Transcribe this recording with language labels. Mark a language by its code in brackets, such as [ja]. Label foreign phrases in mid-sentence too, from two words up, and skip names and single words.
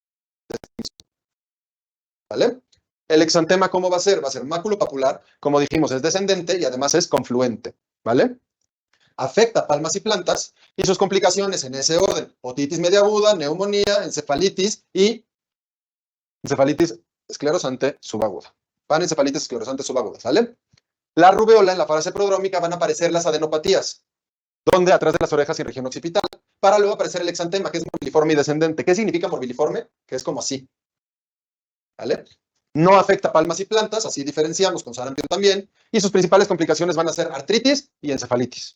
[es] ¿Vale? El exantema, ¿cómo va a ser? Va a ser maculopapular, como dijimos, es descendente y además es confluente. ¿Vale? Afecta palmas y plantas, y sus complicaciones en ese orden: otitis media aguda, neumonía, encefalitis y encefalitis esclerosante subaguda. Panencefalitis esclerosante subaguda, ¿sale? La rubeola, en la fase prodrómica, van a aparecer las adenopatías, donde atrás de las orejas y región occipital, para luego aparecer el exantema, que es morbiliforme y descendente. ¿Qué significa morbiliforme? Que es como así, ¿vale? No afecta palmas y plantas, así diferenciamos con sarampión también, y sus principales complicaciones van a ser artritis y encefalitis.